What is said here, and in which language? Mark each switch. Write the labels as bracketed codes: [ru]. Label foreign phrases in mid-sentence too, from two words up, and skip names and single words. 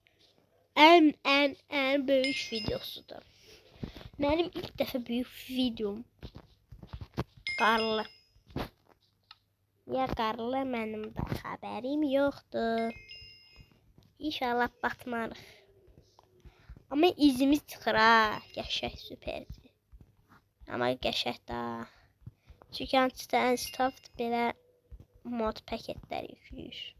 [tr] En büyük videosu da. Benim ilk defa büyük videom. Karlı. Ya karlı benim de haberim yoktu. [az] İnşallah batmarıq. Ama izimiz çıxır ha. Qəşəng süperdir. Ama qəşəng da. Çünki Anti-Staffed belə mod paketlər yükləyir.